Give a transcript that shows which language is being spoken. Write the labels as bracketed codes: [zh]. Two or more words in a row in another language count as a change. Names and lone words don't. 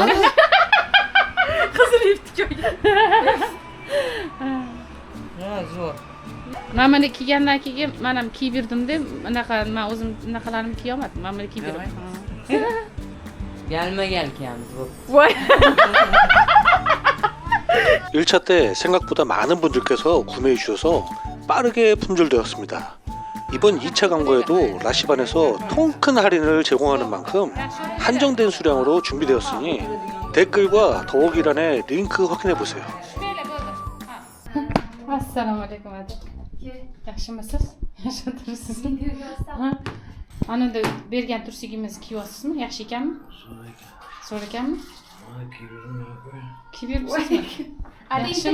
[uz] Qizil ip tikib. Ha, zo'r. Men mana kiygandan keyin men ham kiyib yurdim deb, anaqa men o'zim anaqalarimni kiya olmadim. Men mana kiyib yuraman. Galma-gal kiyamiz bu. Voy. [ko] 1차 때 생각보다 많은 분들께서 구매해 주셔서 빠르게 품절되었습니다. 이번 2차 광고에도 라시반에서 통 큰 할인을 제공하는 만큼 한정된 수량으로 준비되었으니 댓글과 더보기란에 링크 확인해 보세요. [uz] Assalomu alaykum aka. Yaxshimisiz? Yaxshi turibsizmi? Ana da bergan tursigingizni kiyyapsizmi? Yaxshi ekanmi? Zo'r ekanmi? Kiyib yuribsizmi? Yaxshimi?